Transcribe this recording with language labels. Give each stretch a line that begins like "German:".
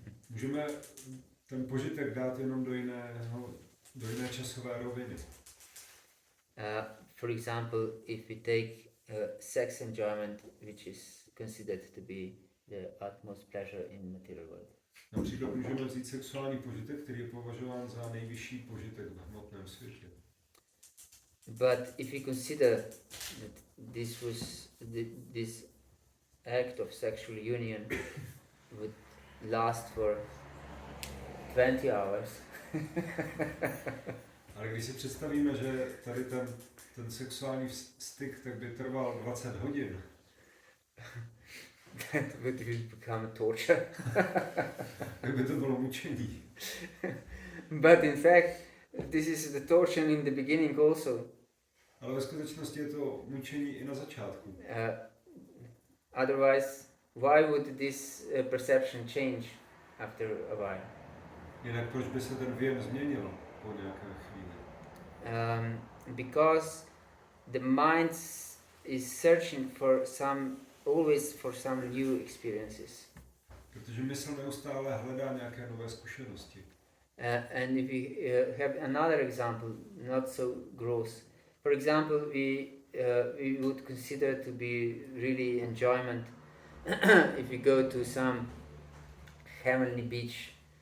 Czech: Můžeme ten požitek dát jenom do jiné časové roviny.
English: For example, if we take sex enjoyment, which is considered to be the utmost pleasure in material world.
Czech: Například můžeme vzít sexuální požitek, který je považován za nejvyšší požitek v hmotném světě.
English: But if we consider that this act of sexual union would last for 20 hours.
Czech: Ale když si představíme, že tady ten sexuální styk tak by trval 20 hodin,
English: that would become torture.
Czech: tak by to bylo mučení.
English: But in fact, this is the torture in the beginning also.
Czech: Ale ve skutečnosti je to mučení i na začátku.
English: Otherwise, why would this perception change after a while?
Czech: Jinak proč by se ten věm změnil po nějaké chvíli?
English: Because the mind is searching always for some new experiences.
Czech: Protože mysl neustále hledá nějaké nové zkušenosti.
English: And if we have another example, not so gross. For example, we would consider to be really enjoyment if we go to some heavenly beach.